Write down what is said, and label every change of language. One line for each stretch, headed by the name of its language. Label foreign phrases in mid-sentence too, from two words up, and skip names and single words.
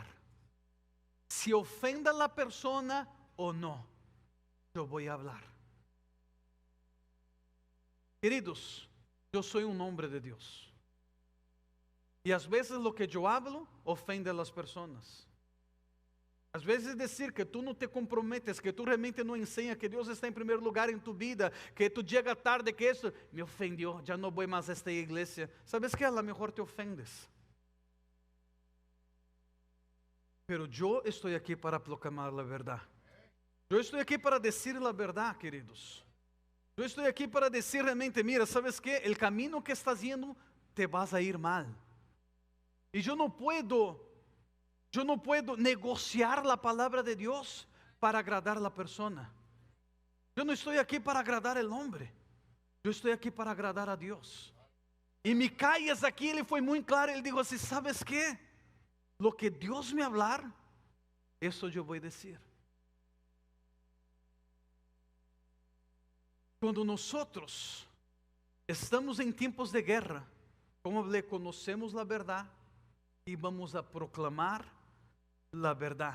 Spanish: Si ofenda a la persona o no, yo voy a hablar. Queridos, yo soy un hombre de Dios. Y a veces lo que yo hablo ofende a las personas.
Portuguese: Às vezes
Spanish: decir que tú no te comprometes, que tú realmente no enseñas que Dios está en primer lugar en tu vida, que tú llegas tarde, que eso me ofendió, ya no voy más a esta iglesia. ¿Sabes qué? A lo mejor te ofendes. Pero yo estoy aquí para proclamar la verdad. Yo estoy aquí para decir la verdad, queridos. Yo estoy aquí para decir realmente, mira, ¿sabes qué? El camino que estás yendo, te vas a ir mal. Y yo no puedo negociar la palabra de Dios para agradar a la persona. Yo no estoy aquí para agradar al hombre. Yo estoy aquí para agradar a Dios. Y Micaías aquí,
Portuguese: ele foi
Spanish: muy claro, ele dijo así, ¿sabes qué? Lo que Dios me hablar, eso yo voy a decir. Cuando nosotros estamos en tiempos de guerra, como le conocemos la verdad y vamos a proclamar la verdad.